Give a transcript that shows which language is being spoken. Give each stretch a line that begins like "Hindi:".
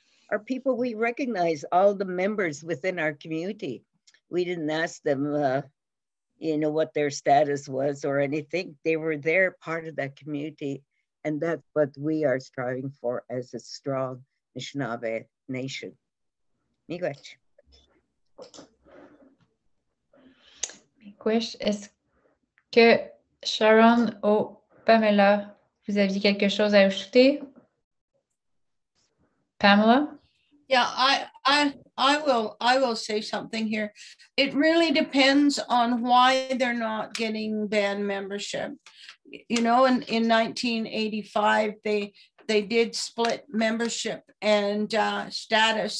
English: Our people, we recognize all the members within our community. We didn't ask them, you know, what their status was or anything. They were there, part of that community. And that's what we are striving for as a strong Anishinaabe nation.
Ojibwa: Miigwech.
French: Miigwech, est-ce que Sharon ou Pamela, vous aviez quelque chose à ajouter? Pamela?
English: Yeah, I will say something here. It really depends on why they're not getting band membership. You know, in 1985, they did split membership and status.